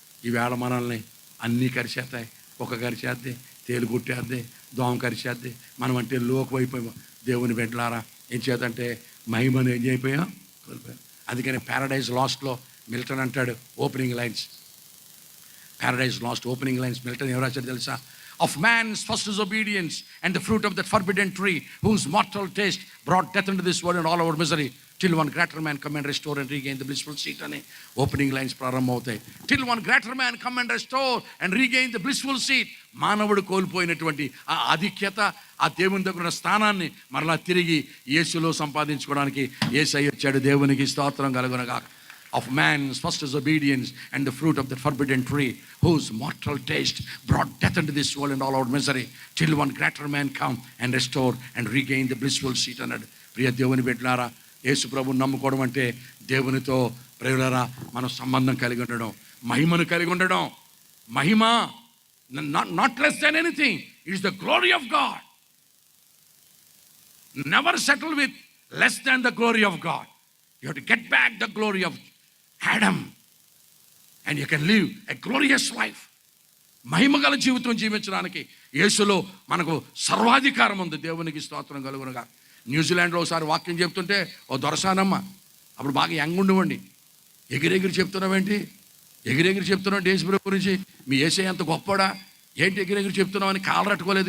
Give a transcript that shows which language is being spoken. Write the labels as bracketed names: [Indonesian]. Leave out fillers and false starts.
[Telugu] ఈవేళ మనల్ని అన్నీ కరిచేస్తాయి. ఒక కరిచేద్ది, తేలు కుట్టేద్ది, దోమ కరిచేద్ది. మనం అంటే లోకువైపోయాం. దేవుని బిడ్డలారా ఏం చేద్దంటే మహిమను ఏం అయిపోయాం, కోల్పోయాం. అందుకని ప్యారడైజ్ లాస్ట్లో మిల్టన్ అంటాడు opening lines, Paradise last opening lines Milton ఎవరు రాశాడు తెలుసా? [English] Of man's first disobedience and the fruit of that forbidden tree, whose mortal taste brought death into this world and all our misery, till one greater man come and restore and regain the blissful seat. [Telugu] అని opening lines ప్రారంభమవుతాయి. [English] till one greater man come and restore and regain the blissful seat. [Telugu] మానవుడు కోల్పోయినటువంటి ఆ ఆధిక్యత, ఆ దేవుని దగ్గర ఉన్న స్థానాన్ని మరలా తిరిగి యేసులో సంపాదించుకోవడానికి యేసయ్య వచ్చాడు. దేవునికి స్తోత్రం కలుగునగాక. [English] Of man's first disobedience and the fruit of that forbidden tree, whose mortal taste brought death into this world and all our misery, till one greater man come and restore and regain the blissful seat [Telugu] అన్నాడు. ప్రియ దేవుని బిడ్డలారా, యేసు ప్రభువుని నమ్ముకోవడం అంటే దేవునితో ప్రియులారా మనం సంబంధం కలిగి ఉండడం, మహిమను కలిగి ఉండడం. [English] మహిమ not less than anything, it is the glory of God. Never settle with less than the glory of God. You have to get back the glory of Adam and you can live a glorious life. [Telugu] మహిమగల జీవితం జీవించడానికి యేసులో మనకు సర్వాధికారం ఉంది. దేవునికి స్తోత్రం కలుగునుగా. న్యూజిలాండ్లో ఒకసారి వాక్యం చెప్తుంటే ఓ దొరసానమ్మ, అప్పుడు బాగా యంగ్ ఉండవండి, ఎగిరెగిరి చెప్తున్నావేంటి, ఎగిరెగిరి చెప్తున్నావు యేసు గురించి, మీ యేసే అంత గొప్పడా ఏంటి ఎగిరెగిరి చెప్తున్నావు అని కాలు రట్టుకోలేదు.